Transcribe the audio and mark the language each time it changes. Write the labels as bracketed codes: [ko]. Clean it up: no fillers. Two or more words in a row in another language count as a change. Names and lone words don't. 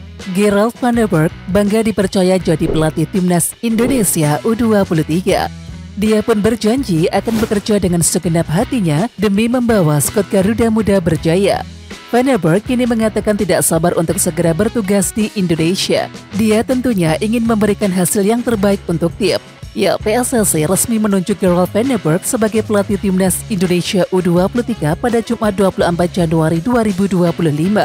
[id] Gerald van der Berg bangga dipercaya jadi pelatih timnas Indonesia U23. Dia pun berjanji akan bekerja dengan segenap hatinya demi membawa skuad Garuda Muda berjaya. Van der Berg kini mengatakan tidak sabar untuk segera bertugas di Indonesia. Dia tentunya ingin memberikan hasil yang terbaik untuk tim. Ya, PSSI resmi menunjuk Gerald van der Berg sebagai pelatih timnas Indonesia U23 pada Jumat 24 Januari 2025.